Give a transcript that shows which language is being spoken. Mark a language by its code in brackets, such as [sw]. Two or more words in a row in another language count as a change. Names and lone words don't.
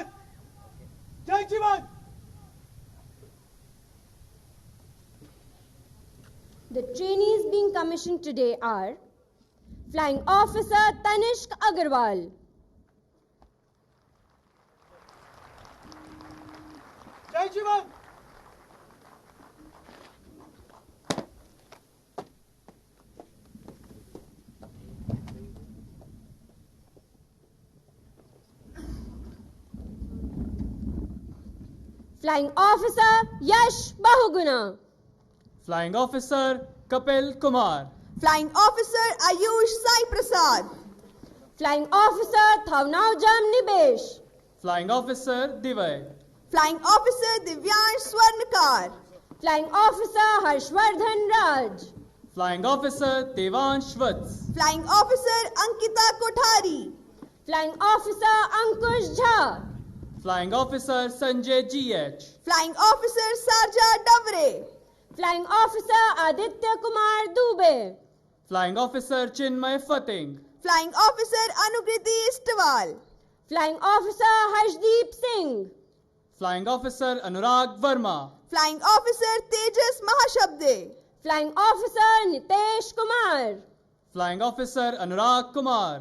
[hi] जय श्रीमान। [en] The trainees being commissioned today are Flying Officer Tanishq Agarwal, [hi] जय श्रीमान। [en] Flying Officer Yash Bahuguna, Flying Officer Kapil Kumar, Flying Officer Ayush Sai Prasad, Flying Officer Thavnaujam Nibesh, Flying Officer Divay, Flying Officer Divyansh Swarnakar, Flying Officer Harshvardhan Raj, Flying Officer Devansh Vats, Flying Officer Ankita Kothari, Flying Officer Ankush Jha, Flying Officer Sanjay GH, Flying Officer Sarja Davre, Flying Officer Aditya Kumar Dubey, Flying Officer Chinmay Fating, Flying Officer Anukriti Istwal, Flying Officer Harshdeep Singh, Flying Officer Anurag Verma, Flying Officer Tejas Mahashabde, Flying Officer Nitesh Kumar, Flying Officer Anurag Kumar,